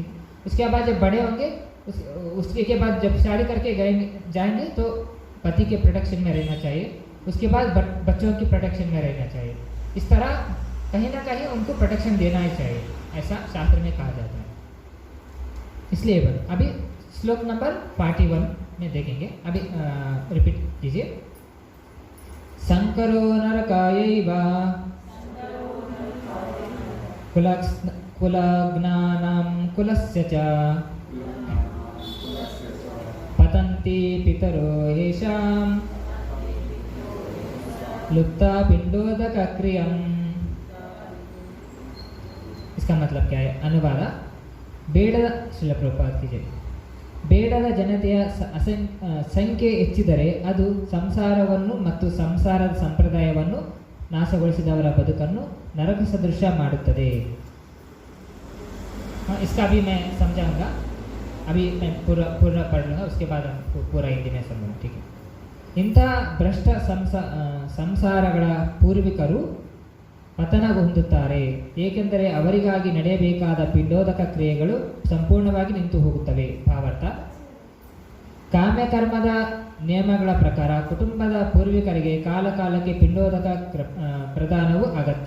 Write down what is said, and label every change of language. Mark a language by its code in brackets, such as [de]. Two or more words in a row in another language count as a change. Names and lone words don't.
[hi] उसके बाद जब बड़े होंगे उसके बाद जब शादी करके जाएंगे तो पति के प्रोटेक्शन में रहना चाहिए, उसके बाद बच्चों की प्रोटेक्शन में रहना चाहिए। इस तरह कहीं ना कहीं उनको प्रोटेक्शन देना ही चाहिए, ऐसा शास्त्र में कहा जाता है। इसलिए अभी श्लोक नंबर 41 में देखेंगे, अभी रिपीट कीजिए। [sa] संकरो नरकायैव कुलज्ञानां कुलस्य च पतन्ति पितरो येषां लुप्ता पिंडोदकक्रियम्। [hi] इसका मतलब क्या है, अनुवाद। [kn] ಬೇಡದ ಶಿಲ ಪ್ರಭುಪಾದ कीजिए। ಬೇಡದ ಜನತೆಯ ಸಂಖ್ಯೆ ಹೆಚ್ಚಿದರೆ ಅದು ಸಂಸಾರವನ್ನು ಮತ್ತು ಸಂಸಾರದ ಸಂಪ್ರದಾಯವನ್ನು ನಾಶಗೊಳಿಸಿದವರ ಬದುಕನ್ನು ನರಕ ಸದೃಶ ಮಾಡುತ್ತದೆ। [hi] इसका भी मैं समझाऊंगा, अभी मैं पूरा पढ़ लूँगा, उसके बाद हम पूरा हिंदी में समझूंगा, ठीक है। [kn] ಇಂಥ ಭ್ರಷ್ಟ ಸಂಸಾರಗಳ ಪೂರ್ವಿಕರು ಪತನ ಹೊಂದುತ್ತಾರೆ, ಏಕೆಂದರೆ ಅವರಿಗಾಗಿ ನಡೆಯಬೇಕಾದ ಪಿಂಡೋದಕ ಕ್ರಿಯೆಗಳು ಸಂಪೂರ್ಣವಾಗಿ ನಿಂತು ಹೋಗುತ್ತವೆ। ಭಾವಾರ್ಥ, ಕಾಮ್ಯಕರ್ಮದ ನಿಯಮಗಳ ಪ್ರಕಾರ ಕುಟುಂಬದ ಪೂರ್ವಿಕರಿಗೆ ಕಾಲಕಾಲಕ್ಕೆ ಪಿಂಡೋದಕ ಪ್ರದಾನವು ಅಗತ್ಯ.